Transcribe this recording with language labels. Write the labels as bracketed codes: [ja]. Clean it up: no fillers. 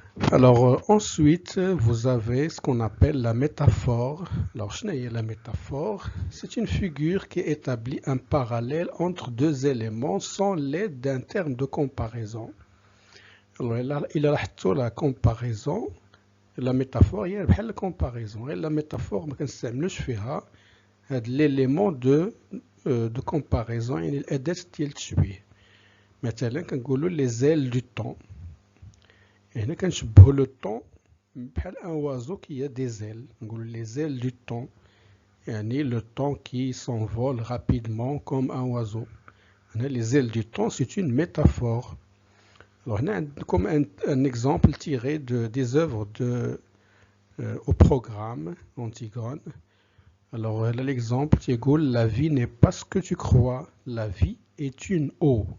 [fr] Alors ensuite, vous avez ce qu'on appelle la métaphore. Alors, la métaphore, c'est une figure qui établit un parallèle entre deux éléments sans l'aide d'un terme de comparaison. Alors, il a la comparaison. [ar] La métaphore هي بحال الكومباريزون، غير لا ميتافور ما كنستعملوش فيها هاد ليليمون دو كومباريزون، يعني الأداة ديال التشبيه. مثلا كنقولوا لي زيل دو طون، هنا كنشبهوا لو طون بحال ان [fr] oiseau qui a des ailes. نقولوا لي زيل دو طون يعني لو طون qui s'envole rapidement comme un oiseau. هنا les ailes du temps c'est une métaphore. Alors [ar] هنا عندكم [fr] un exemple tiré des œuvres au programme Antigone. Alors là l'exemple يقول la vie n'est pas ce que tu crois, la vie est une eau.